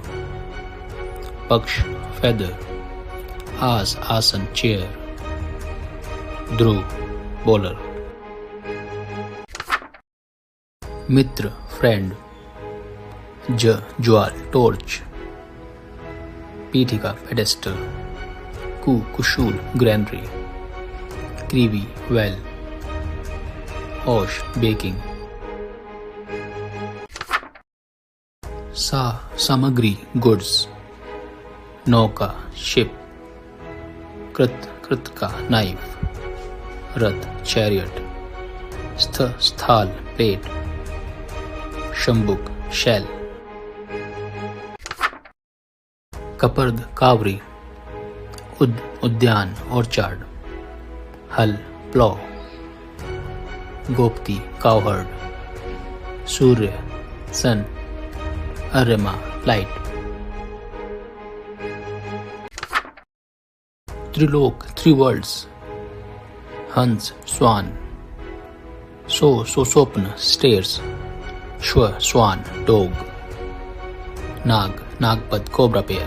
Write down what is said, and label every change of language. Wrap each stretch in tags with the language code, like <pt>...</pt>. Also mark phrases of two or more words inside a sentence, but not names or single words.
<en>Paksh, feather. Asan, chair. Dhruv, bowler. Mitra, friend. Jwal, torch. Pithika, pedestal. Kushul, granary. Krivi, well. Osh, baking. Samagri, goods. Nauka, ship. Kritka, knife. Rath, chariot. Sthal, plate. Shambuk, shell. Kapard, kavri. Udyan, orchard. Hal, plow. Gopti, cowherd. Surya, sun. Arima, light. Trilok, three worlds. Hans, swan. Sopna, stairs. Shwa, swan, dog. Nagpad, cobra pair.</en>